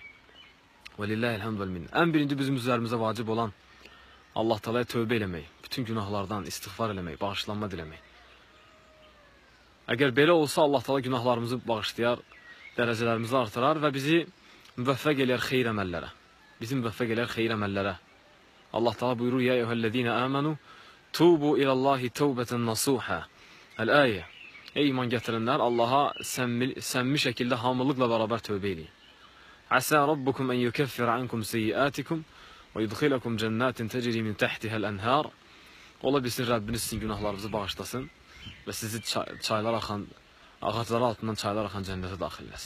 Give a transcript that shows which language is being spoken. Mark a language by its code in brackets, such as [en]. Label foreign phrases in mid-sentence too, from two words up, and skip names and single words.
[az] Və [ar] لله الحمد والمنة. [az] Ən birinci bizim üzərimizə vacib olan Allah Taala'ya tövbə eləmək, bütün günahlardan istiğfar eləmək, bağışlanma diləmək. Əgər belə olsa Allah Taala günahlarımızı bağışlayar, dərəcələrimizi artırar və bizi müvəffəq eləyər xeyir əməllərə. Bizi müvəffəq eləyər xeyir əməllərə. [ar] Allah Taala buyurur: يا أيها الذين آمنوا توبوا إلى الله توبة نصوحا. El-ayə. [az] Ey iman gətirənlər, Allaha səmimi şəkildə hamılıqla bərabər tövbə eləyin. [ar] عسى ربكم أن يكفر عنكم سيئاتكم ويدخلكم جنات تجري من تحتها الأنهار. [az] Ola bilsin Rəbbiniz sizin günahlarınızı bağışlasın və sizi ağaclar altından çaylar axan cənnətə daxil eləsin.